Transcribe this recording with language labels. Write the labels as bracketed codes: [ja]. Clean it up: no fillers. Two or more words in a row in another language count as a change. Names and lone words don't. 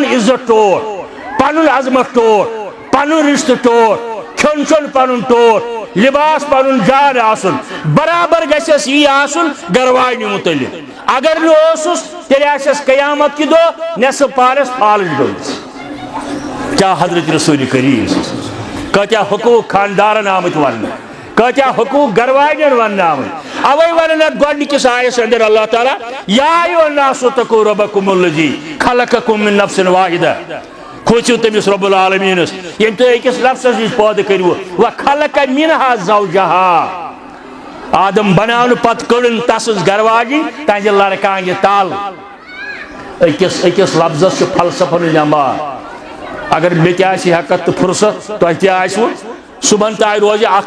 [ks] عزت ٹوٹھ پنُن عظمت ٹوٹھ پنُن رشتہٕ ٹوٹھ کھیوٚن چیوٚن پنُن ٹوٹھ لباس پنُن جان آسُن برابر گژھٮ۪س یی آسُن گرواجنہِ مُتعلق اگر نہٕ اوسُس تیٚلہِ آسٮ۪س قیامت کہِ دۄہ نٮ۪صف پانس فالج گٔمٕژ کیٛاہ حضرت رسول کریم کۭتیاہ حقوٗق خاندارن آمٕتۍ وننہٕ کۭتیاہ حقوٗق گرواجن وننہٕ آمٕتۍ اوے ونن اتھ گۄڈنِکِس آیس اندر اللہ تعالیٰ [ar] یا ایُہا الناس اتقوٗ ربکُم الذی خلقکم من نفس واحدہ [ks] کھوژِو تٔمِس رب العالمیٖنس ییٚمۍ تُہۍ أکِس نفسس نِش پٲدٕ کٔرِوٕ [ar] وخلق منہا زوجہا [ks] آدم بناونہٕ پتہٕ کٔڑٕن تسٕنٛز گرواجی تہنٛزِ لڑکانہِ تل أکِس لفظس چھُ فلسفن نٮ۪مار اگر مےٚ تہِ آسہِ ہیکت تہٕ فرصت تۄہہِ تہِ آسوٕ صبحن تانۍ روزِ اکھ